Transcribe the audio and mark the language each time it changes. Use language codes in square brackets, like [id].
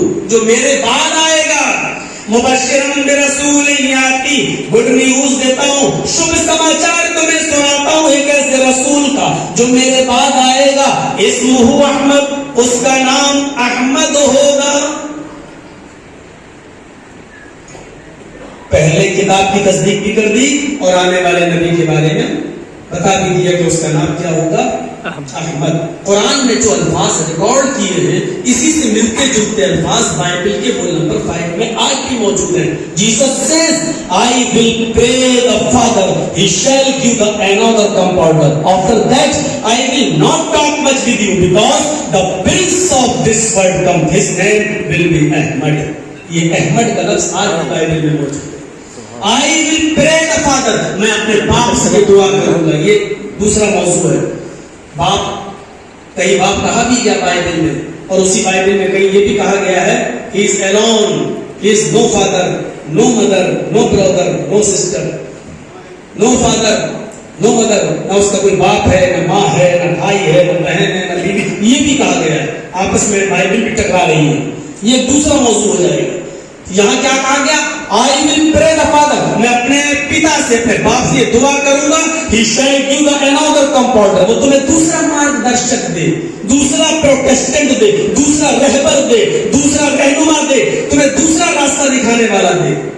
[ur] جو میرے بعد آئے گا، [ar] مبشرن برسول یاتی، [ur] گڈ نیوز دیتا ہوں، شبھ سماچار تمہیں سناتا ہوں ایک ایسے رسول کا جو میرے بعد آئے گا، [ar] اسمہ احمد، [ur] اس کا نام احمد ہوگا۔ پہلے کتاب کی تصدیق بھی کر دی اور آنے والے نبی کے بارے میں بتا بھی دیا کہ اس کا نام کیا ہوگا، احمد. قرآن میں جو الفاظ ریکارڈ کیے ہیں اسی سے ملتے جلتے الفاظ بائبل کے وہ نمبر 5 میں آج بھی موجود ہیں. [en] Jesus says, I will pray the Father, He shall give the another comforter. After that, I will not talk much with you because the prince of this world come. His name will be Ahmad. [ur] یہ احمد کا لفظ آج بھی Bible میں موجود ہے. [en] I will pray the Father. [ur] میں اپنے باپ سے دعا کروں گا. یہ دوسرا موضوع ہے. باپ, کئی باپ کہا بھی گیا بائبل میں, اور اسی بائبل میں کہیں یہ بھی کہا گیا ہے [en] He is alone. He is no father, no mother, no brother, no sister. No father, no mother. [ur] نہ اس کا کوئی باپ ہے, نہ ماں ہے, نہ بھائی ہے, نہ بہن ہے, نہ بیوی. یہ بھی کہا گیا ہے. آپس میں بائبل بھی ٹکرا رہی ہے. یہ دوسرا موضوع ہو جائے گا. یہاں کیا کہا گیا؟ [en] I will pray the Father. [ur] میں اپنے پتا سے, اپنے باپ سے دعا کروں گا. [en] He shall give the another comforter. [ur] وہ تمہیں دوسرا مارگ درشک دے, دوسرا پروٹیسٹنٹ دے, دوسرا رہبر دے, دوسرا رہنما دے, تمہیں دوسرا راستہ دکھانے والا دے.